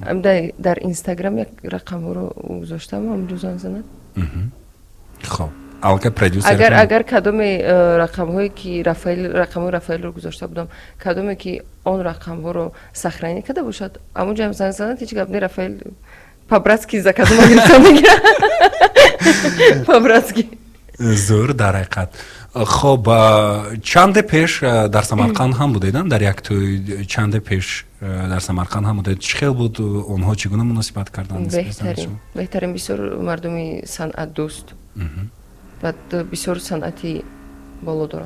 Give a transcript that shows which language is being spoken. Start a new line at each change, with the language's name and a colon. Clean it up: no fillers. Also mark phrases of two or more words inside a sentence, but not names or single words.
Tajik: дар инстаграм як рақамҳоро гузоштам ҳамҷо занг занад хоб алка продюсер агар кадоме рақамҳое ки рақамҳои рафаэлро гузошта будам кадоме ки он рақамҳоро сахранӣ карда бошад ҳамонҷоям занг занад ҳеҷ гап не рафаэл по-братски за кадома гирифта мегирад по-братски зур дар ҳақиқат хоб чанде пеш дар самарқанд ҳам будедан дар як тӯй чанде пеш дар самарқанд ҳам будед чӣ хел буд онҳо чӣ гуна муносибат карданд беҳтарин бисёр мардуми санъатдӯст ва бисёр санъати боло доранд